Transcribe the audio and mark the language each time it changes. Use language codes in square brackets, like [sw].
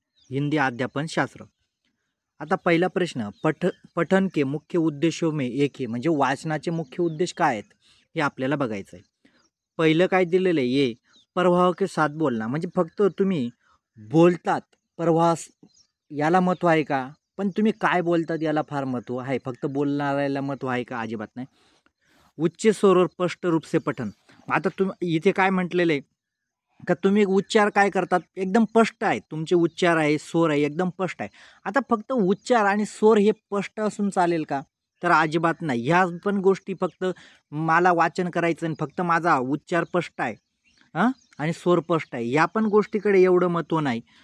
[mr] हिंदी अध्यापनशास्त्र. आता पहिला प्रश्न, [hi] पठन के मुख्य उद्देशों में एक है, [mr] म्हणजे वाचनाचे मुख्य उद्देश काय आहेत हे आपल्याला बघायचं आहे. पहिलं काय दिलेलं आहे, [hi] ये प्रवाह के साथ बोलना, [mr] म्हणजे फक्त तुम्ही बोलतात प्रवाह याला महत्त्व आहे का, पण तुम्ही काय बोलतात याला फार महत्त्व आहे. फक्त बोलणाऱ्याला महत्त्व आहे का, अजिबात नाही. [hi] उच्च स्वर और स्पष्ट रूप से पठन. [mr] आता तुम्ही इथे काय म्हटलेलं आहे का, तुम्ही उच्चार काय करतात एकदम स्पष्ट आहे, तुमचे उच्चार आहे, स्वर आहे एकदम स्पष्ट आहे. आता फक्त उच्चार आणि स्वर हे स्पष्ट असून चालेल का, तर अजिबात नाही. ह्या पण गोष्टी फक्त मला वाचन करायचं आणि फक्त माझा उच्चार स्पष्ट आहे आणि स्वर स्पष्ट आहे, या पण गोष्टीकडे एवढं महत्त्व नाही.